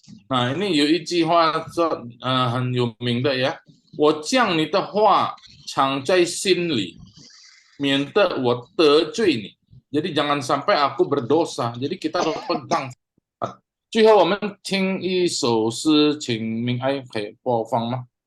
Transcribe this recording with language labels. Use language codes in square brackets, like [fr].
[id] Nah, ini [zh] 有一句话很有名的ya. 我将你的话藏在心里，免得我得罪你。 [id] Jadi jangan sampai aku berdosa. Jadi kita harus pegang. [zh] 最后我们听一首诗，请明爱可以播放吗？